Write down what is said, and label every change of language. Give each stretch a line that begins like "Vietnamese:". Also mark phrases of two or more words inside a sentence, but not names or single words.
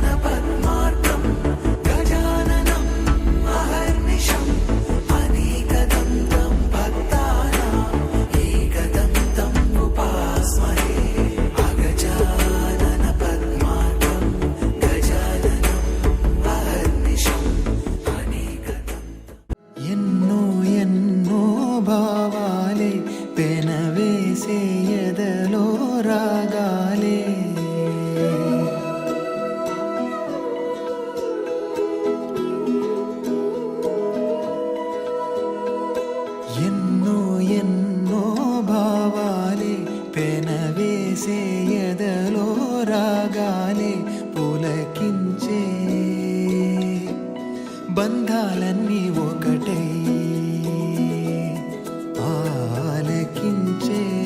Sanskrit: पद्मार्कं गजाननम् अहर्निशम् अनेकदन्तं भक्तानाम् एकदन्तम् उपास्महे अगजानन पद्मार्कं गजाननम् अहर्निशम् अनेकदन्तम्
Telugu: ఎన్నో ఎన్నో భావాలే పెనవేసే ఎదలో రాగాలే ఎన్నో ఎన్నో భావాలే పెనవేసే ఎదలో రాగాలే పులకించే బంధాలన్నీ ఒకటై ఆలకించే